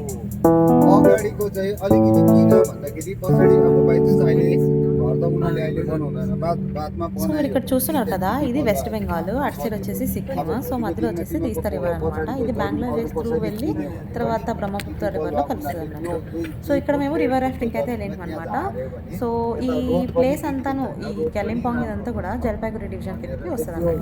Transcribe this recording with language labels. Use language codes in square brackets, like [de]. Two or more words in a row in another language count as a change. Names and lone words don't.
[ne] अगाडिको चाहिँ अलिकति किन भन्दाखेरि पछाडि अब बाइचान्स अहिले घर त उनीहरूले अहिले बनाउँदैन बादमा [te] సో మీరు ఇక్కడ చూస్తున్నారు కదా ఇది వెస్ట్ బెంగాల్, అటు సైడ్ వచ్చేసి సిక్కిం, సో మధ్యలో వచ్చేసి తీస్తా రివర్ అనమాట. ఇది బంగ్లాదేశ్ త్రూ వెళ్ళి తర్వాత బ్రహ్మపుత్ర రివర్లో కలుస్తుంది అన్నట్టు. సో ఇక్కడ మేము [en] river rafting [te] అయితే వెళ్ళాము అనమాట. సో ఈ ప్లేస్ అంతాను ఈ కలింపాంగ్ ఇదంతా కూడా జల్పాయిగురి డివిజన్ కిందకి వస్తుంది అన్నట్టు.